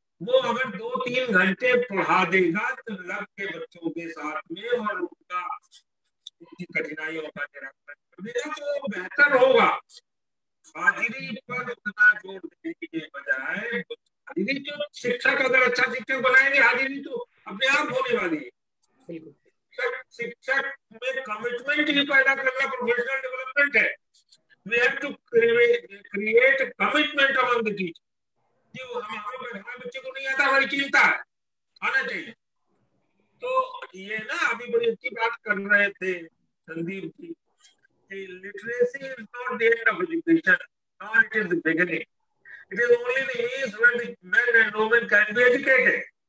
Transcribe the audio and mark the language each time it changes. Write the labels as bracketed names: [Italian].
[Hindi] वो अगर 2-3 घंटे पढ़ा देगा तो लग के बच्चों के साथ में और उनकी कठिनाइयों का निराकरण कर देगा तो बेहतर होगा। हाजिरी पर उतना जोर देने के बजाय हाजिरी तो शिक्षक अगर अच्छा शिक्षक बनाएंगे हाजिरी तो अपने आप होने वाली है। शिक्षक में कमिटमेंट ही पैदा करना प्रोफेशनल डेवलपमेंट है। [English] We have to create a commitment among the teachers. [Hindi] हमारे बच्चे को नहीं आता, हमारी चिंता है, आना चाहिए। तो ये ना अभी बड़ी अच्छी बात कर रहे थे संदीप जी कि [English] Literacy is not the end of education, not it is the beginning, it is only the means when the men and women can be educated.